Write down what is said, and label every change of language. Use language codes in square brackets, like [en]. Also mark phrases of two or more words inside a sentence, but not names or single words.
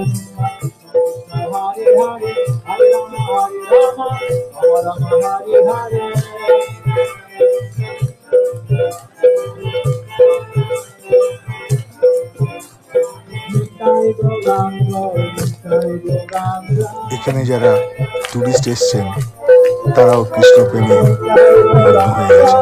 [sa] कृष्ण, हरे हरे, हरे राम, हरे राम, राम राम, हरे हरे. [bn] এখানে যারা টুরিস্ট এসছেন তারাও কৃষ্ণ প্রেমে মগ্ন হয়ে গেছেন।